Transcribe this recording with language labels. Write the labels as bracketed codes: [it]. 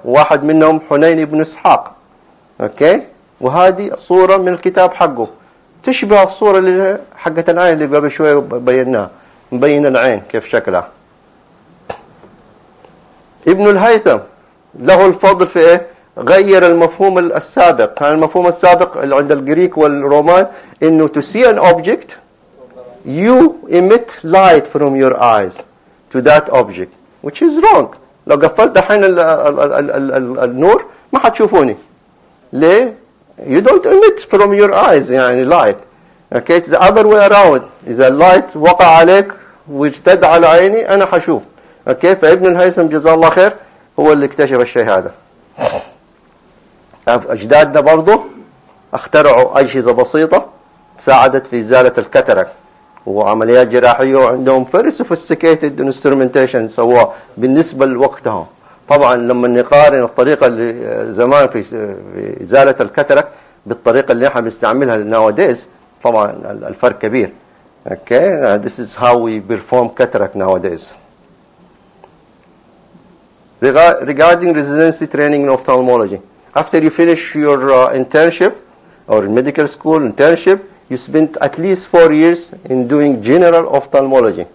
[ar] واحد منهم حنين بن إسحاق. Okay? وهذه صورة من الكتاب حقه تشبه الصورة اللي حقة العين اللي قبل شوية بيناها, مبين العين كيف شكلها. ابن الهيثم له الفضل في إيه؟ غير المفهوم السابق. كان المفهوم السابق اللي عند الجريك والرومان إنه [en] to see an object you emit light from your eyes to that object, which is wrong. [ar] لو قفلت الحين النور ما حتشوفوني. ليه؟ [en] You don't emit from your eyes يعني light. Okay, it's the other way around. If the light [ar] وقع عليك واجتد على عيني أنا حشوف. Okay, فابن الهيثم جزاه الله خير هو اللي اكتشف الشيء هذا. أجدادنا برضو اخترعوا أجهزة بسيطة ساعدت في إزالة الكاتاراك وعمليات جراحية, وعندهم [en] very sophisticated instrumentation [ar] سواء بالنسبة لوقتها. طبعا لما نقارن الطريقة اللي زمان في إزالة الكاتاراك بالطريقة اللي نحن بنستعملها nowadays طبعا الفرق كبير. [en] Okay, this is how we perform cataract nowadays. Regarding residency training in ophthalmology, after you finish your internship or medical school internship, you spent at least 4 years in doing general ophthalmology.